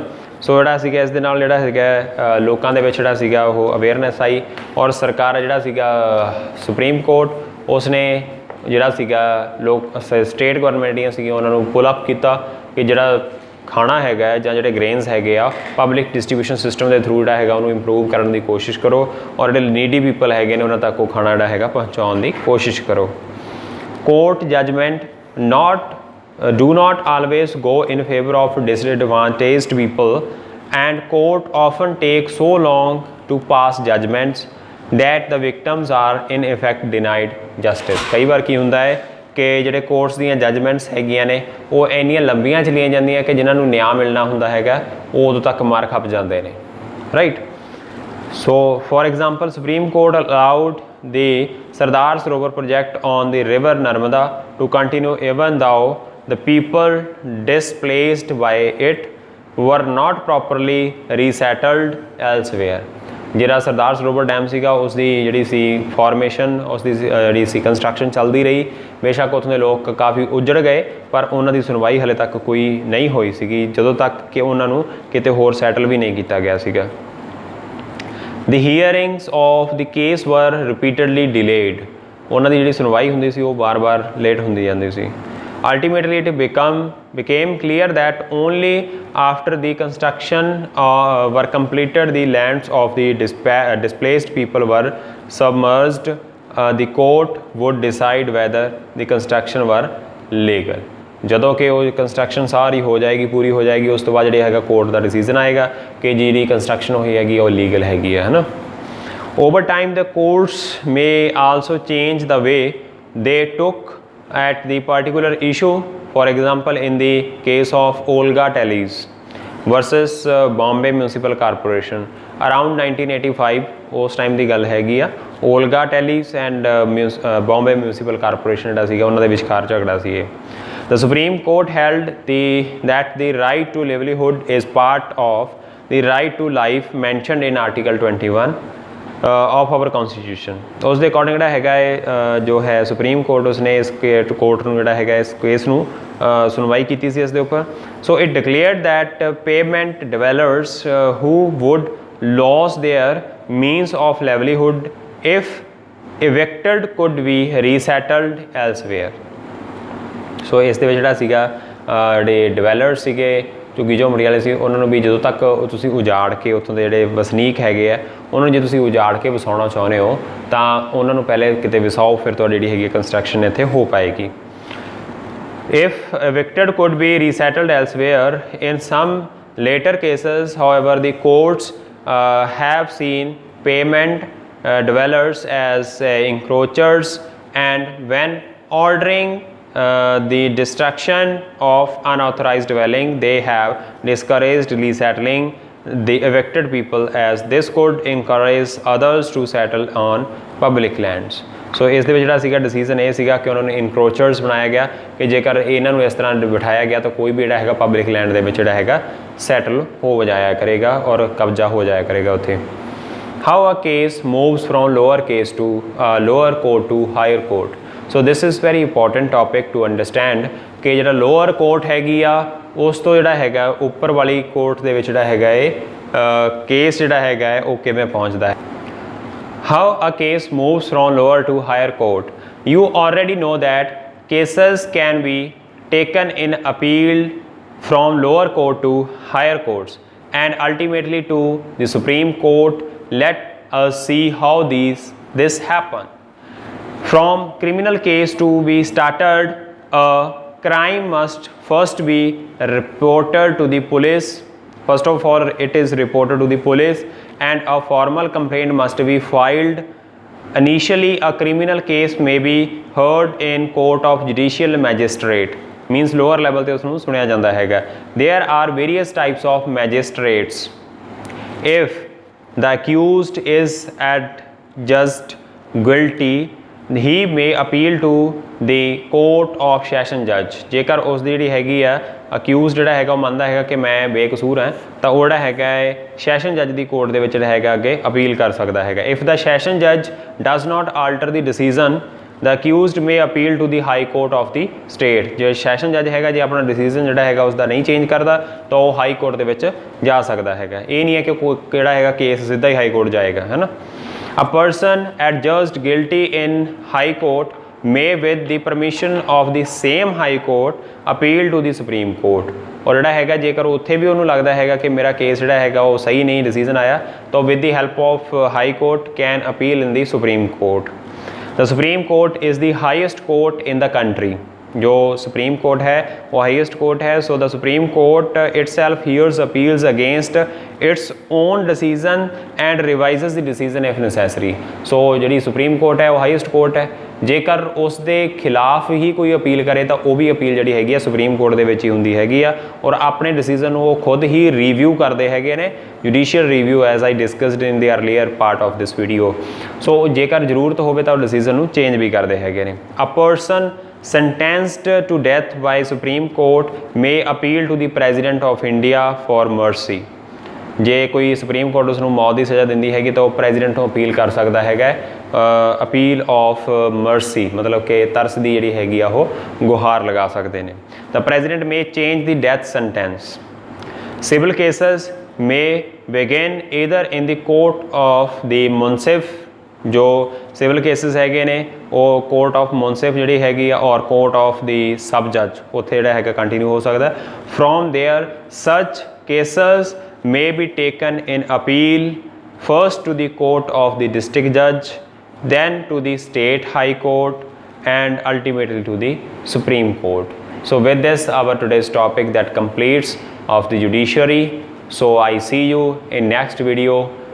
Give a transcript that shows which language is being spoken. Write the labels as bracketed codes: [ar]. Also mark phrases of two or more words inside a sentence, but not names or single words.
[pa] सो ਜਿਹੜਾ ਸੀਗਾ ਇਸ ਦੇ ਨਾਲ ਜਿਹੜਾ ਸੀਗਾ ਲੋਕਾਂ ਦੇ ਵਿੱਚ ਜਿਹੜਾ ਸੀਗਾ ਉਹ ਅਵੇਅਰਨੈਸ ਆਈ ਔਰ ਸਰਕਾਰ ਜਿਹੜਾ ਸੀਗਾ ਸੁਪਰੀਮ ਕੋਰਟ ਉਸਨੇ ਜਿਹੜਾ ਸੀਗਾ ਲੋਕ [en] state government [pa] ਦੀਆਂ ਸੀਗੀਆਂ ਉਹਨਾਂ ਨੂੰ [en] pull up [pa] ਕੀਤਾ ਕਿ ਜਿਹੜਾ ਖਾਣਾ ਹੈਗਾ ਜਾਂ ਜਿਹੜੇ ਗ੍ਰੇਨਸ ਹੈਗੇ ਆ [en] public distribution system [pa] ਦੇ ਥਰੂ ਜਿਹੜਾ ਹੈਗਾ ਉਹਨੂੰ ਇੰਪਰੂਵ ਕਰਨ ਦੀ ਕੋਸ਼ਿਸ਼ ਕਰੋ ਔਰ ਜਿਹੜੇ [en] needy people [pa] ਹੈਗੇ ਨੇ ਉਹਨਾਂ ਤੱਕ ਉਹ ਖਾਣਾ ਜਿਹੜਾ ਹੈਗਾ ਪਹੁੰਚਾਉਣ ਦੀ ਕੋਸ਼ਿਸ਼ ਕਰੋ। [en] court judgment do not always go in favor of disadvantaged people, and court often take so long to pass judgments that the victims are in effect denied justice। [pa] ਕਈ ਬਾਰ ਕੀ ਹੁੰਦਾ ਹੈ ਕਿ ਜਿਹੜੇ ਕੋਰਟਸ ਦੀਆਂ ਜਜਮੈਂਟਸ ਹੈਗੀਆਂ ਨੇ ਉਹ ਇੰਨੀਆਂ ਲੰਬੀਆਂ ਚਲੀਆਂ ਜਾਂਦੀਆਂ ਕਿ ਜਿਨ੍ਹਾਂ ਨੂੰ ਨਿਆਂ ਮਿਲਣਾ ਹੁੰਦਾ ਹੈਗਾ ਉਹ ਉਦੋਂ ਤੱਕ ਮਾਰ ਖੱਪ ਜਾਂਦੇ ਨੇ, ਰਾਈਟ। [en] So for example Supreme Court allowed the Sardar Sarovar project on the river Narmada to continue even though the people displaced by it were not properly resettled elsewhere। [pa] ਜਿਹੜਾ ਸਰਦਾਰ ਸਰੋਵਰ ਡੈਮ ਸੀਗਾ ਉਸ ਦੀ ਜਿਹੜੀ ਸੀ ਫਾਰਮੇਸ਼ਨ ਉਸ ਦੀ ਜਿਹੜੀ ਸੀ ਕੰਸਟਰਕਸ਼ਨ ਚੱਲਦੀ ਰਹੀ, ਬੇਸ਼ੱਕ ਉੱਥੋਂ ਦੇ ਲੋਕ ਕਾਫੀ ਉੱਜੜ ਗਏ ਪਰ ਉਹਨਾਂ ਦੀ ਸੁਣਵਾਈ ਹਲੇ ਤੱਕ ਕੋਈ ਨਹੀਂ ਹੋਈ ਸੀਗੀ ਜਦੋਂ ਤੱਕ ਕਿ ਉਹਨਾਂ ਨੂੰ ਕਿਤੇ ਹੋਰ ਸੈਟਲ ਵੀ ਨਹੀਂ ਕੀਤਾ ਗਿਆ ਸੀਗਾ। [en] The hearings of the case were repeatedly delayed। [pa] ਉਹਨਾਂ ਦੀ ਜਿਹੜੀ ਸੁਣਵਾਈ ਹੁੰਦੀ ਸੀ ਉਹ ਬਾਰ-ਬਾਰ ਲੇਟ ਹੁੰਦੀ ਜਾਂਦੀ ਸੀ। [en] Ultimately, it became clear that only after the construction were completed, the lands of the displaced people were submerged, the court would decide whether the construction were legal। [pa] ਜਦੋਂ ਕਿ ਉਹ ਕੰਸਟਰਕਸ਼ਨ ਸਾਰੀ ਹੋ ਜਾਏਗੀ ਪੂਰੀ ਹੋ ਜਾਏਗੀ ਉਸ ਤੋਂ ਬਾਅਦ ਜਿਹੜਾ ਹੈਗਾ ਕੋਰਟ ਦਾ ਡਿਸੀਜ਼ਨ ਆਏਗਾ ਕਿ ਜਿਹੜੀ ਕੰਸਟਰਕਸ਼ਨ ਹੋਈ ਹੈਗੀ ਉਹ ਲੀਗਲ ਹੈਗੀ ਹੈ ਨਾ। [en] Over time, the courts may also change the way they took at the particular issue। For example, in the case of Olga Tallies versus Bombay Municipal Corporation, [pa] ਅਰਾਊਂਡ 1985 ਉਸ ਟਾਈਮ ਦੀ ਗੱਲ ਹੈਗੀ ਆ। ਓਲਗਾ ਟੈਲੀਸ ਐਂਡ ਬੋਂਬੇ ਮਿਊਨਿਸਪਲ ਕਾਰਪੋਰੇਸ਼ਨ ਜਿਹੜਾ ਸੀਗਾ ਉਹਨਾਂ ਦੇ ਵਿਚਕਾਰ ਝਗੜਾ ਸੀ ਇਹ। [en] The Supreme Court held that the right to livelihood is part of the right to life mentioned in Article 21 of our Constitution। [pa] ਉਸ ਦੇ ਅਕੋਰਡਿੰਗ ਜਿਹੜਾ ਹੈਗਾ ਹੈ ਜੋ ਹੈ ਸੁਪਰੀਮ ਕੋਰਟ ਉਸਨੇ ਇਸ ਕੋਰਟ ਨੂੰ ਜਿਹੜਾ ਹੈਗਾ ਇਸ ਕੇਸ ਨੂੰ ਸੁਣਵਾਈ ਕੀਤੀ ਸੀ ਇਸ ਦੇ ਉੱਪਰ। [en] So it declared that payment developers who would lose their means of livelihood if evicted could be resettled elsewhere। [pa] ਸੋ ਇਸ ਦੇ ਵਿੱਚ ਜਿਹੜਾ ਸੀਗਾ ਜਿਹੜੇ ਡਿਵੈਲਪਰ ਸੀਗੇ ਝੁੱਗੀ ਝੋਂਪੜੀ ਵਾਲੇ ਸੀ ਉਹਨਾਂ ਨੂੰ ਵੀ ਜਦੋਂ ਤੱਕ ਤੁਸੀਂ ਉਜਾੜ ਕੇ ਉੱਥੋਂ ਦੇ ਜਿਹੜੇ ਵਸਨੀਕ ਹੈਗੇ ਆ ਉਹਨਾਂ ਨੂੰ ਜੇ ਤੁਸੀਂ ਉਜਾੜ ਕੇ ਵਸਾਉਣਾ ਚਾਹੁੰਦੇ ਹੋ ਤਾਂ ਉਹਨਾਂ ਨੂੰ ਪਹਿਲੇ ਕਿਤੇ ਵਸਾਓ, ਫਿਰ ਤੁਹਾਡੀ ਜਿਹੜੀ ਹੈਗੀ ਕੰਸਟਰਕਸ਼ਨ ਇੱਥੇ ਹੋ ਪਾਏਗੀ। [en] If evicted could be resettled elsewhere, in some later cases, however, the courts have seen payment dwellers as encroachers, and when ordering the destruction of unauthorized dwelling, they have discouraged resettling the evicted people, as this could encourage others to settle on public lands। [pa] ਸੋ ਇਸ ਦੇ ਵਿੱਚ ਜਿਹੜਾ ਸੀਗਾ ਡਿਸੀਜ਼ਨ ਇਹ ਸੀਗਾ ਕਿ ਉਹਨਾਂ ਨੂੰ ਇਨਕਰੋਚਰਸ ਬਣਾਇਆ ਗਿਆ ਕਿ ਜੇਕਰ ਇਹਨਾਂ ਨੂੰ ਇਸ ਤਰ੍ਹਾਂ ਬਿਠਾਇਆ ਗਿਆ ਤਾਂ ਕੋਈ ਵੀ ਜਿਹੜਾ ਹੈਗਾ [en] public land [pa] ਦੇ ਵਿੱਚ ਜਿਹੜਾ ਹੈਗਾ ਸੈਟਲ ਹੋ ਜਾਇਆ ਕਰੇਗਾ ਔਰ ਕਬਜ਼ਾ ਹੋ ਜਾਇਆ ਕਰੇਗਾ ਉੱਥੇ। [en] How a case moves from lower case to lower court to higher court। So this is very important topic to understand [pa] ਕਿ ਜਿਹੜਾ [en] lower court [pa] ਹੈਗੀ ਆ ਉਸ ਤੋਂ ਜਿਹੜਾ ਹੈਗਾ ਉੱਪਰ ਵਾਲੀ ਕੋਰਟ ਦੇ ਵਿੱਚ ਜਿਹੜਾ ਹੈਗਾ ਇਹ ਕੇਸ ਜਿਹੜਾ ਹੈਗਾ ਹੈ ਉਹ ਕਿਵੇਂ ਪਹੁੰਚਦਾ ਹੈ। [en] How a case moves from lower to higher court। You already know that cases can be taken in appeal from lower court to higher courts and ultimately to the Supreme Court। Let us see how this happen। From criminal case to be started, a crime must first be reported to the police। First of all, it is reported to the police and a formal complaint must be filed। Initially, a criminal case may be heard in court of judicial magistrate, means lower level [pa] ਤੇ ਉਸ ਨੂੰ ਸੁਣਿਆ ਜਾਂਦਾ ਹੈਗਾ। [en] There are various types of magistrates। If the accused is adjudged guilty, he may appeal to the court of session judge। [pa] ਜੇਕਰ ਉਸ ਦੀ ਜਿਹੜੀ ਹੈਗੀ ਆ ਅਕਿਊਜ਼ ਜਿਹੜਾ ਹੈਗਾ ਉਹ ਮੰਨਦਾ ਹੈਗਾ ਕਿ ਮੈਂ ਬੇਕਸੂਰ ਹਾਂ ਤਾਂ ਉਹ ਜਿਹੜਾ ਹੈਗਾ ਹੈ [en] session judge [pa] ਦੀ ਕੋਰਟ ਦੇ ਵਿੱਚ ਜਿਹੜਾ ਹੈਗਾ ਅੱਗੇ ਅਪੀਲ ਕਰ ਸਕਦਾ ਹੈਗਾ। [en] If the session judge does not alter the decision, the accused may appeal to the high court of the state। [pa] ਜੇ [en] session judge [pa] ਹੈਗਾ ਜੇ ਆਪਣਾ ਡਿਸੀਜ਼ਨ ਜਿਹੜਾ ਹੈਗਾ ਉਸ ਦਾ ਨਹੀਂ ਚੇਂਜ ਕਰਦਾ ਤਾਂ ਉਹ [en] high court [pa] ਦੇ ਵਿੱਚ ਜਾ ਸਕਦਾ ਹੈਗਾ। ਇਹ ਨਹੀਂ ਹੈ ਕਿ ਕਿਹੜਾ ਹੈਗਾ ਕੇਸ ਸਿੱਧਾ ਹੀ [en] high court [pa] ਜਾਏਗਾ, ਹੈ ਨਾ। [en] A person adjudged guilty in high court may with the permission of the same high court appeal to the Supreme Court। [pa] ਔਰ ਜਿਹੜਾ ਹੈਗਾ ਜੇਕਰ ਉੱਥੇ ਵੀ ਉਹਨੂੰ ਲੱਗਦਾ ਹੈਗਾ ਕਿ ਮੇਰਾ ਕੇਸ ਜਿਹੜਾ ਹੈਗਾ ਉਹ ਸਹੀ ਨਹੀਂ ਡਿਸੀਜ਼ਨ ਆਇਆ ਤਾਂ [en] with the help of high court can appeal in the Supreme Court। The Supreme Court is the highest court in the country। [hi] जो सुप्रीम कोर्ट है वो [en] highest court [hi] है। [en] So the Supreme Court itself hears appeals against its own decision and revises the decision if necessary। [pa] सो ਜਿਹੜੀ ਸੁਪਰੀਮ ਕੋਰਟ ਹੈ ਉਹ [en] highest court [pa] ਹੈ। ਜੇਕਰ ਉਸ ਦੇ ਖਿਲਾਫ ਹੀ ਕੋਈ ਅਪੀਲ ਕਰੇ ਤਾਂ ਉਹ ਵੀ ਅਪੀਲ ਜਿਹੜੀ ਹੈਗੀ ਆ ਸੁਪਰੀਮ ਕੋਰਟ ਦੇ ਵਿੱਚ ਹੀ ਹੁੰਦੀ ਹੈਗੀ ਆ ਔਰ ਆਪਣੇ ਡਿਸੀਜ਼ਨ ਨੂੰ ਉਹ ਖੁਦ ਹੀ ਰਿਵਿਊ ਕਰਦੇ ਹੈਗੇ ਨੇ, [en] judicial review as I discussed in the earlier part of this video. [pa] ਸੋ ਜੇਕਰ ਜ਼ਰੂਰਤ ਹੋਵੇ ਤਾਂ ਉਹ ਡਿਸੀਜ਼ਨ ਨੂੰ ਚੇਂਜ ਵੀ ਕਰਦੇ ਹੈਗੇ ਨੇ। [en] A person sentenced to death by Supreme Court may appeal to the President of India for mercy। [pa] ਜੇ ਕੋਈ ਸੁਪਰੀਮ ਕੋਰਟ ਉਸ ਨੂੰ ਮੌਤ ਦੀ ਸਜ਼ਾ ਦਿੰਦੀ ਹੈਗੀ ਤਾਂ ਉਹ ਪ੍ਰੈਜ਼ੀਡੈਂਟ ਨੂੰ ਅਪੀਲ ਕਰ ਸਕਦਾ ਹੈਗਾ। [en] appeal of mercy [pa] ਮਤਲਬ ਕਿ ਤਰਸ ਦੀ ਜਿਹੜੀ ਹੈਗੀ ਆ ਉਹ ਗੁਹਾਰ ਲਗਾ ਸਕਦੇ ਨੇ। [en] ਤਾਂ President may change the death sentence. Civil cases may begin either in the court of the munsif. [pa] ਜੋ ਸਿਵਲ ਕੇਸਿਸ ਹੈਗੇ ਨੇ ਉਹ [en] court of munsif [pa] ਜਿਹੜੀ ਹੈਗੀ ਆ ਔਰ [en] court of the sub judge [pa] ਉੱਥੇ ਜਿਹੜਾ ਹੈਗਾ ਕੰਟੀਨਿਊ ਹੋ ਸਕਦਾ। [en] from there such cases may be taken in appeal first to the court of the district judge, then to the state high court and ultimately to the Supreme Court। So with this our today's topic that completes of the judiciary। So I see you in next video।